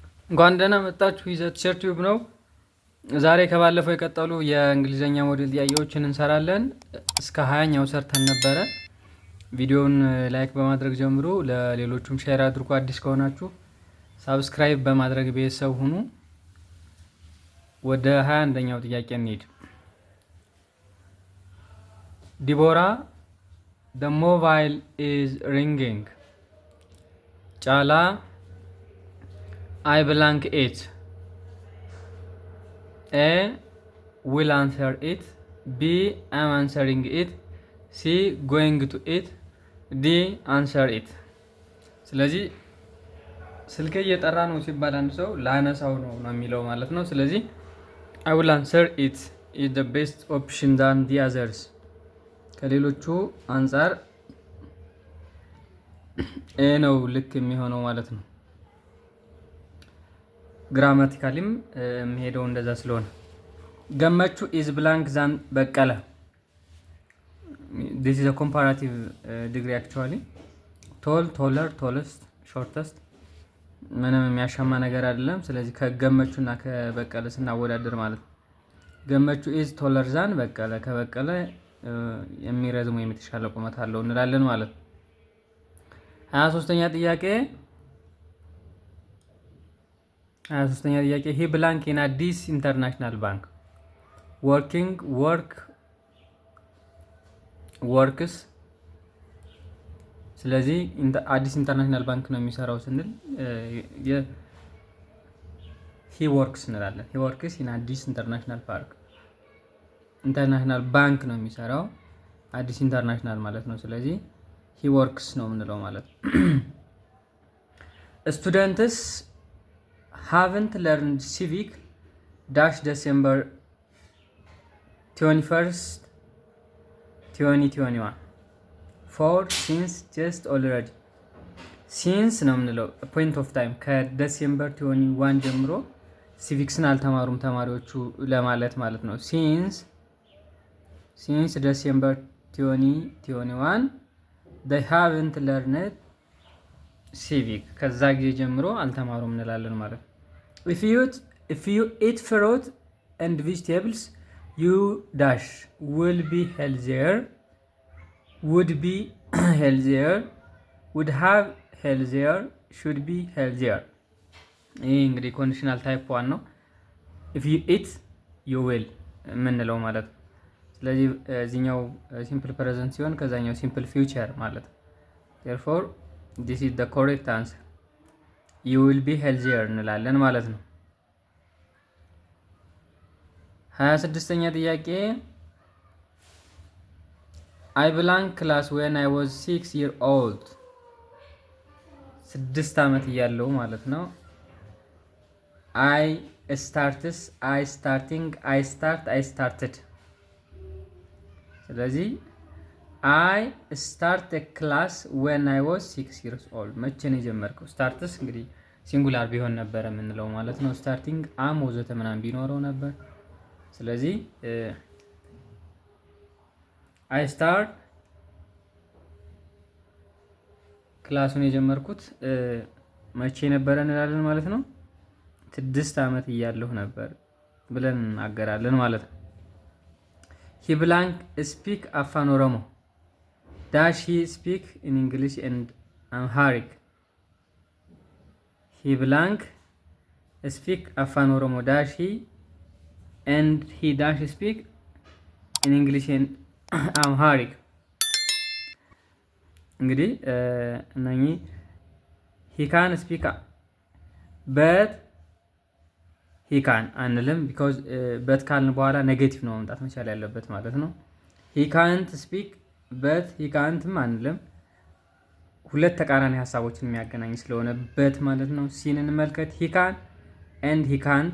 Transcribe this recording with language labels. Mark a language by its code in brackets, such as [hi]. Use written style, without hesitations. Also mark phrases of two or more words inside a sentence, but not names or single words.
[am] እንኳን ደህና መጣችሁ። ይዘት ቲዩብ ነው። ዛሬ ከባለፈው የቀጠሉ የእንግሊዘኛ ሞዴል ጥያቄዎችን እንሰራለን። እስከ 20ኛው ሰርተን ነበረ። ቪዲዮውን ላይክ በማድረግ ጀምሮ ለሌሎቹም ሼር አድርጉ። አዲስ ከሆናችሁ ሳብስክራይብ በማድረግ ቤተሰብ ሁኑ። ወደ 21ኛው ጥያቄ እንሂድ። ዲቦራ [en] the mobile is ringing. ጫላ I blank it. A will answer it. B am answering it. C going to it. D answer it. [am] ስለዚህ ስልክ እየጠራ ነው ሲባል አንድ ሰው ላነሳው ነው የሚለው ማለት ነው። ስለዚህ [en] I will answer it is the best option than the others. [am] ከሌሎቹ አንፃር ኤ ነው ልክ የሚሆነው ማለት ነው። ግራማቲካሊም የሚሄደው እንደዛ ስለሆነ ገመቹ [en] is blank than [am] በቀለ. [en] This is a comparative degree actually. tall, taller, tallest, shortest [am] ምንም የሚያሻማ ነገር አይደለም። ስለዚህ ከገመቹና ከበቀለ ስናወዳደር ማለት ነው ገመቹ [en] is taller than [am] በቀለ ከበቀለ የሚረዝሙ የተሻለ ቁመት አለው እንላለን ማለት ነው። 23ኛ ጥያቄ [en] he blank in [am] አዲስ ኢንተርናሽናል ባንክ works ስለዚህ አዲስ ኢንተርናሽናል ባንክ ነው የሚሰራው ስንል [en] he works [am] እንላለን። [en] he works in [am] አዲስ ኢንተርናሽናል ባንክ ነው የሚሰራው አዲስ ኢንተርናሽናል ማለት ነው። ስለዚህ [en] he works [am] ነው የምንለው ማለት ነው። [en] students haven't learned civic December 21st 2021 for since just already since [am] ነው የምንለው [en] point of time [am] ከዲሴምበር 21 ጀምሮ ሲቪክስን አልተማሩም ተማሪዎቹ ለማለት ማለት ነው። [en] since December 2021 they haven't learned civic [am] ከዛ ጊዜ ጀምሮ አልተማሩም እንላለን ማለት ነው። [en] if you eat fruit and vegetables you dash will be healthier would be healthier would have healthier should be healthier. [am] ይሄ እንግዲህ [en] conditional type 1 [am] ነው። [en] if you eat you will [am] የምንለው ማለት ነው። ስለዚህ እዚህኛው [en] simple present [am] ሲሆን ከዛኛው [en] simple future [am] ማለት ነው። [en] therefore this is the correct answer. you will be healthier [am] እንላለን ማለት ነው። 26ኛ ጥያቄ [en] I blank class when I was 6 years old [am] 6 ዓመት እያለሁ ማለት ነው። [en] I started ስለዚህ I start a class when I was 6 years old [am] መቼ ነው የጀመርከው? ስታርትስ እንግዲህ ሲንጉላር ቢሆን ነበር የምንለው ማለት ነው። [en] starting am [am] ወዘተ ምናምን ቢኖረው ነበር። ስለዚህ [en] I start [am] ክላሱን የጀመርኩት መቼ ነበረ እንላለን ማለት ነው። 6 ዓመት እያለሁ ነበር ብለን እናገራለን ማለት ነው። [en] he blank speak afan oromo dash he speak in English and Amharic. he blank speak afan oromo dash he and he dash speak in English and Amharic. [am] እንግዲህ እነኚህ [en] he can speak but he can [am] አንልም [en] because but [am] ካልን በኋላ ኔጌቲቭ ነው መምጣት መቻል ያለበት ማለት ነው። [en] he can't speak but he can'tም [am] አንልም ሁለት ተቃራኒ ሐሳቦችን የሚያገናኝ ስለሆነ but ማለት ነው። ሲን እንመልከት [en] he can and he can't.